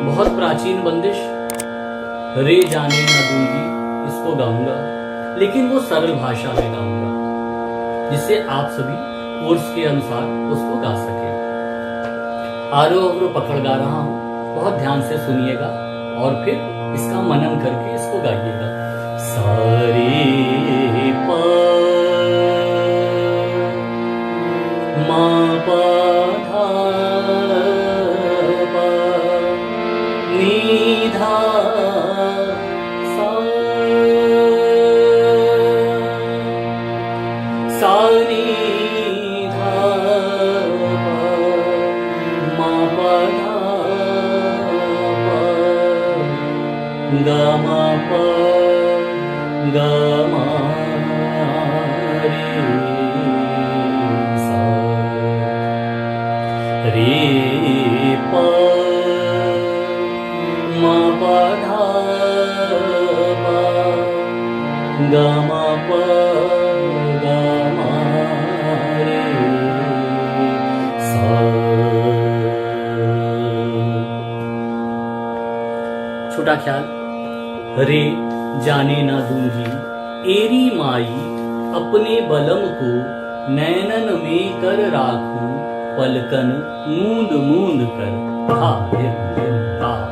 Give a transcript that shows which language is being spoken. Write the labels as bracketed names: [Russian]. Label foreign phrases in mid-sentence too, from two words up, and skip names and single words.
[Hindi] बहुत प्राचीन बंदिश रे जाने ना दूंगी इसको गाऊंगा, लेकिन वो सरल भाषा में गाऊंगा जिससे आप सभी कोर्स के अनुसार उसको गा सके। आरोह अवरोह पकड़ गा रहा हूं, बहुत ध्यान से सुनिएगा और फिर इसका मनन करके इसको गाइएगा। सारे पा मा पा धा पा नी धा सा सा नी धा पा मा पा धा पा गा मा पा गा मा रे सा रे पा मा पा धा पा गा मा पा गा मा रे सा। छोटा ख्याल। रे जाने ना दूंगी एरी माई अपने बलम को नैनन में कर राखूं पलकन मूंद मूंद कर हा हिम हिम हा।